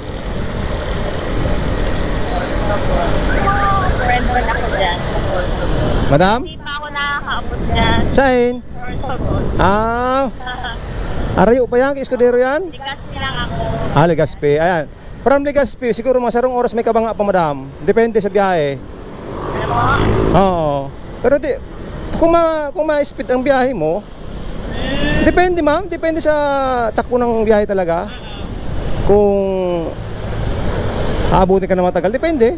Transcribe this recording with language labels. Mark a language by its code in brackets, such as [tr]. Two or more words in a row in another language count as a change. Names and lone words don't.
[tl] Friend mo na ko dyan. Madam? Hindi pa ako nakakaabot dyan. [bik] Sain? Arayo pa yan, Escudero yan? [tl] Legazpi lang ako. Legazpi, ayan. From Legazpi, siguro mga 2 oras may kabanga pa, madam. Depende sa biyahe. Ano po? Oo. Pero kung ma-speed ang biyahe mo, depende ma'am, depende sa takbo ng biyahe talaga. Kung aabutin ka na matagal, depende.